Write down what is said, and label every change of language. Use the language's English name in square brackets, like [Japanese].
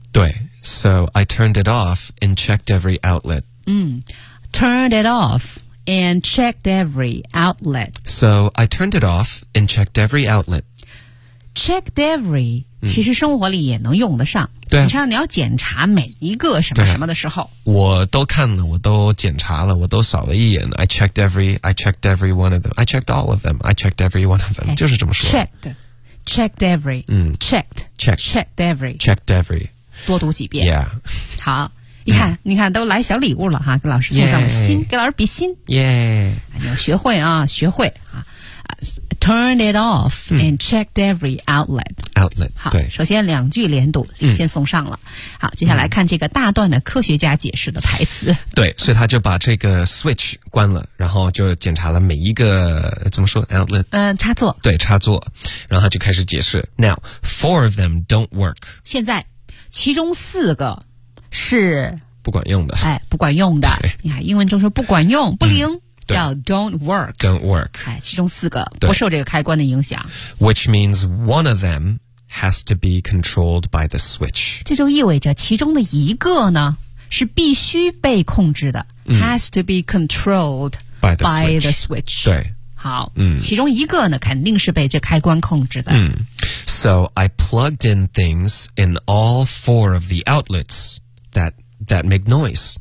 [English] 对 So I turned it off and checked every outlet. Turned it off and checked every outlet. So I turned it off and checked every outlet. Checked every [Chinese] 其实生活里也能用得上。对、啊、你像你要检查每一个什么什么的时候、啊、我都看了，我都检查了，我都扫了一眼。 [English] I checked every one of them. I checked all of them. I checked every one of them、 [Chinese] 哎、就是这么说。 [English] Checked every,、嗯、 checked every, [Chinese] 多读几遍。 [English] Yeah. [Chinese] 好，你看、嗯，你看，都来小礼物了哈，给老师送上了心， [English] yeah. [Chinese] 给老师比心。 [English] Yeah. [Chinese] 你要学会啊，学会啊。 [English] Turn it off、嗯、and checked every outlet. Outlet. [Chinese] 好，对，首先两句连读、嗯、先送上了。好，接下来看这个大段的科学家解释的台词。对，所以他就把这个 switch 关了，然后就检查了每一个怎么说 outlet 插座。对，插座。然后他就开始解释。 [English] Now, four of them don't work. [Chinese] 现在其中四个是不管用的。哎，不管用的。你看英文中说不管用不灵。嗯，叫 [English] don't work、 [Chinese] 哎、其中四个不受这个开关的影响。 [English] Which means one of them has to be controlled by the switch. [Chinese] 这就意味着其中的一个呢是必须被控制的、嗯、 [English] has to be controlled by the switch. [Chinese] 对，好、嗯、其中一个呢肯定是被这开关控制的、 [English] 嗯、So I plugged in things in all four of the outlets that make noise.